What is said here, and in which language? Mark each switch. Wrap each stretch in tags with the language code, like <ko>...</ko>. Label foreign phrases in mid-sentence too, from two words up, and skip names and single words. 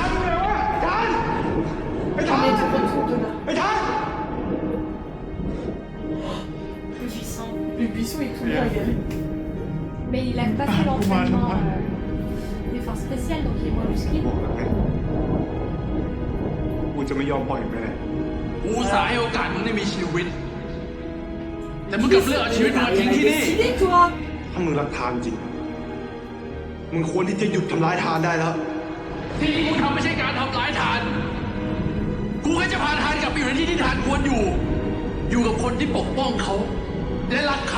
<fr>On est de retour de là. Le buisson. Le buisson est tout bien regardé. Mais il a pas fait l'entraînement des forces spéciales, donc il est moins musclé.</fr> <th>จะไม่ยอมปล่อยมึงไปไหน กูสายให้โอกาสมึงได้มีชีวิต แต่มึงกลับเลือกเอาชีวิตมึงมาทิ้งที่นี่ ถ้ามึงรักทานจริง มึงควรที่จะหยุดทำร้ายทานได้แล้ว ที่กูทำไม่ใช่การทำร้ายทาน กูแค่จะพาทานกลับไปอยู่ในที่ที่ทานควรอยู่ อยู่กับคนที่ปกป้องเขา และรักเขา</th>